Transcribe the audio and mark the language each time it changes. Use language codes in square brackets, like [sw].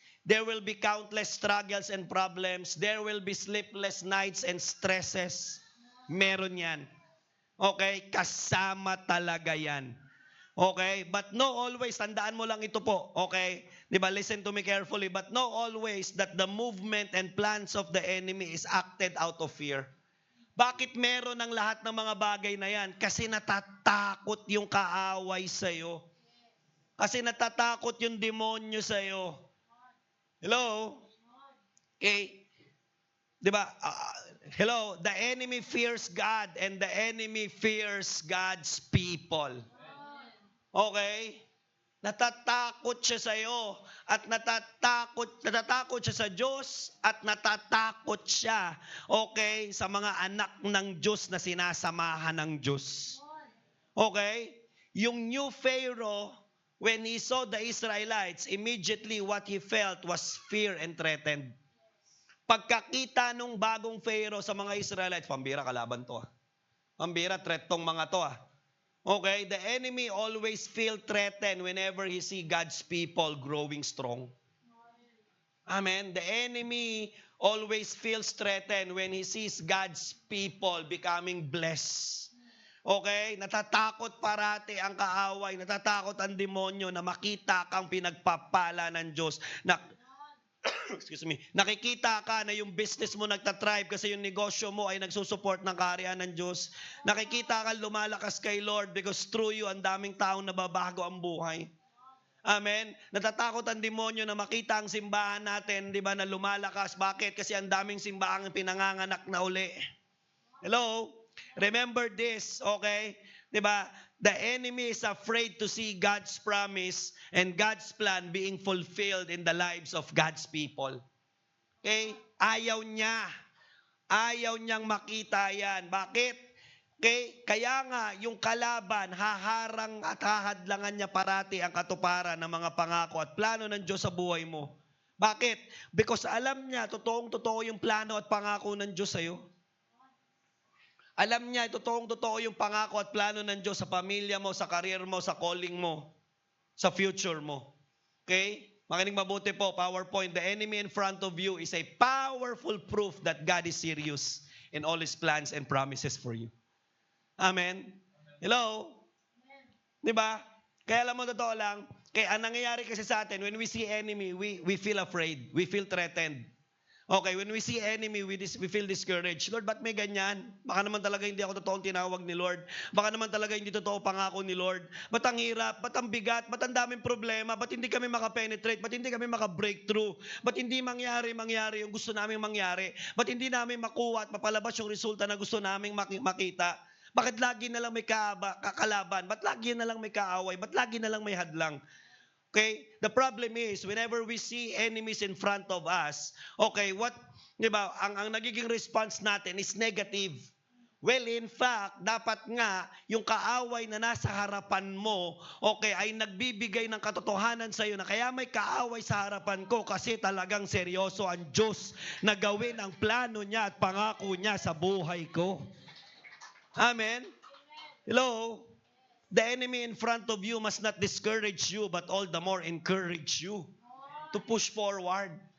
[en] There will be countless struggles and problems. There will be sleepless nights and stresses. [tl] Meron yan. Okay? Kasama talaga yan. Okay? [en] But know always, [tl] tandaan mo lang ito po. Okay? Diba? [en] Listen to me carefully. But know always that the movement and plans of the enemy is acted out of fear. [tl] Bakit meron ang lahat ng mga bagay na yan? Kasi natatakot yung kaaway sa'yo. Kasi natatakot yung demonyo sa'yo. Hello? Okay? Diba? Hello? [en] The enemy fears God and the enemy fears God's people. Okay? [tl] Natatakot siya sa iyo at natatakot siya sa Diyos at natatakot siya, okay, sa mga anak ng Diyos na sinasamahan ng Diyos. Okay? [en] Yung new Pharaoh, when he saw the Israelites, immediately what he felt was fear and threatened. [tl] Pagkakita nung bagong Pharaoh sa mga Israelites, pambira, kalaban to. Pambira, threat tong mga to. [en] Okay, the enemy always feel threatened whenever he see God's people growing strong. Amen. The enemy always feels threatened when he sees God's people becoming blessed. [tl] Okay, natatakot parati ang kaaway, natatakot ang demonyo na makita kang pinagpapala ng Diyos. [en] excuse me, [tl] nakikita ka na yung business mo nagtatribe kasi yung negosyo mo ay nagsusupport ng kaharian ng Diyos. Nakikita ka lumalakas kay Lord [en] because through you, [tl] ang daming taong nababago ang buhay. Amen? Natatakot ang demonyo na makita ang simbahan natin, di ba, na lumalakas. Bakit? Kasi ang daming simbahan pinanganganak na uli. [en] Hello? Remember this, okay? Di ba? The enemy is afraid to see God's promise and God's plan being fulfilled in the lives of God's people. [tl] Okay? Ayaw niya. Ayaw niyang makita yan. Bakit? Okay? Kaya nga, yung kalaban, haharang at hahadlangan niya parati ang katuparan ng mga pangako at plano ng Diyos sa buhay mo. Bakit? Because alam niya, totoong-totoo yung plano at pangako ng Diyos sa'yo. Alam niya, totoong-totoo yung pangako at plano ng Diyos sa pamilya mo, sa career mo, sa calling mo, sa future mo. Okay? Makinig mabuti po, [en] PowerPoint. The enemy in front of you is a powerful proof that God is serious in all His plans and promises for you. [tl] Amen? Hello? Di ba? Kaya alam mo, totoo lang, kaya ang nangyayari kasi sa atin, [en] when we see enemy, we feel afraid. We feel threatened. Okay, when we see enemy, we feel discouraged. [tl] Lord, ba't may ganyan? Baka naman talaga hindi ako totoong tinawag ni Lord. Baka naman talaga hindi totoo pangako ni Lord. Ba't ang hirap? Ba't ang bigat? Ba't ang daming problema? Ba't hindi kami makapenetrate? Ba't hindi kami makabreakthrough? Ba't hindi mangyari yung gusto naming mangyari? Ba't hindi namin makuha at mapalabas yung resulta na gusto naming makita? Bakit lagi na lang may kakalaban? Ba't lagi na lang may kaaway? Ba't lagi na lang may hadlang? Okay? [en] The problem is, whenever we see enemies in front of us, okay, [tl] di ba, ang nagiging response natin [en] is negative. Well, in fact, [tl] dapat nga, yung kaaway na nasa harapan mo, okay, ay nagbibigay ng katotohanan sa iyo na kaya may kaaway sa harapan ko kasi talagang seryoso ang Diyos na gawin ang plano niya at pangako niya sa buhay ko. Amen? Hello? [en] The enemy in front of you must not discourage you, but all the more encourage you to push forward.